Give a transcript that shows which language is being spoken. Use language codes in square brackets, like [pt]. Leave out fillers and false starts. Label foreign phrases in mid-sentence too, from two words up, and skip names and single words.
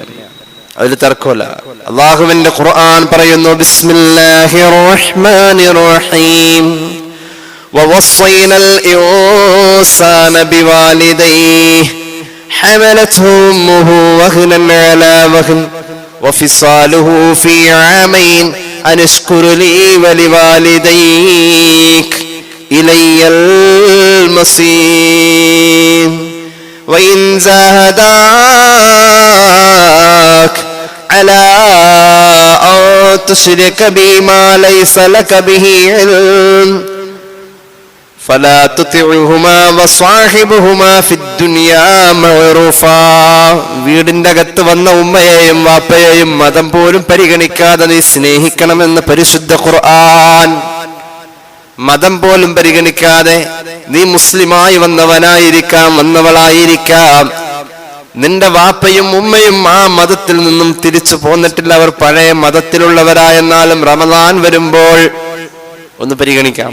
[ml] അതിൽ തർക്കമില്ല. അല്ലാഹുവിന്റെ ഖുർആൻ പറയുന്നു, [ar] بسم الله الرحمن الرحيم ووصينا الإنسان بوالديه حملته أمه وهنا على وهن وفصاله في عامين أن اشكر لي ولوالديك إلي المصير وإن جاهداك على أن تشرك بما ليس لك به علم فلا تطعهما وصاحبهما في الدنيا معروفا. [ml] വീടിന്റെ അകത്ത് വന്ന ഉമ്മയെയും വാപ്പയെയും മതം പോലും പരിഗണിക്കാതെ നീ സ്നേഹിക്കണമെന്ന് പരിശുദ്ധ ഖുർആൻ. മതം പോലും പരിഗണിക്കാതെ നീ മുസ്ലിമായി വന്നവളായിരിക്കാം. നിന്റെ വാപ്പയും ഉമ്മയും ആ മതത്തിൽ നിന്നും തിരിച്ചു പോന്നിട്ടില്ല, അവർ പഴയ മതത്തിലുള്ളവരായെന്നാലും റമദാൻ വരുമ്പോൾ ഒന്ന് പരിഗണിക്കാം.